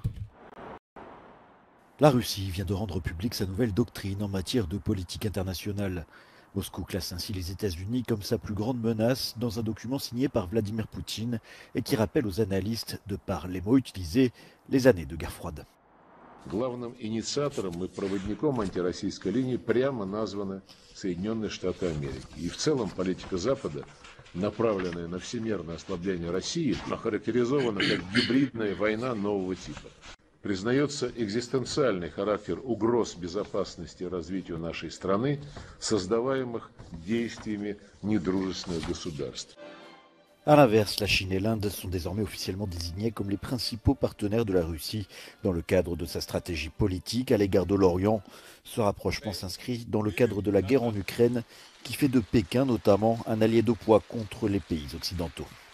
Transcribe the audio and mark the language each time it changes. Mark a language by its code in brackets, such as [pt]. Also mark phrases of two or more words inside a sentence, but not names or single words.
[fr] La Russie vient de rendre publique sa nouvelle doctrine en matière de politique internationale. Moscou classe ainsi les États-Unis comme sa plus grande menace dans un document signé par Vladimir Poutine et qui rappelle aux analystes, de par les mots utilisés, les années de guerre froide. [ru] Главным инициатором и проводником антироссийской линии прямо названы Соединенные Штаты Америки. И в целом политика Запада, направленная на всемирное ослабление России, охарактеризована как гибридная война нового типа. Признается экзистенциальный характер угроз безопасности и развитию нашей страны, создаваемых действиями недружественных государств. [fr] A l'inverse, la Chine et l'Inde sont désormais officiellement désignés comme les principaux partenaires de la Russie dans le cadre de sa stratégie politique à l'égard de l'Orient. Ce rapprochement s'inscrit dans le cadre de la guerre en Ukraine qui fait de Pékin notamment un allié de poids contre les pays occidentaux.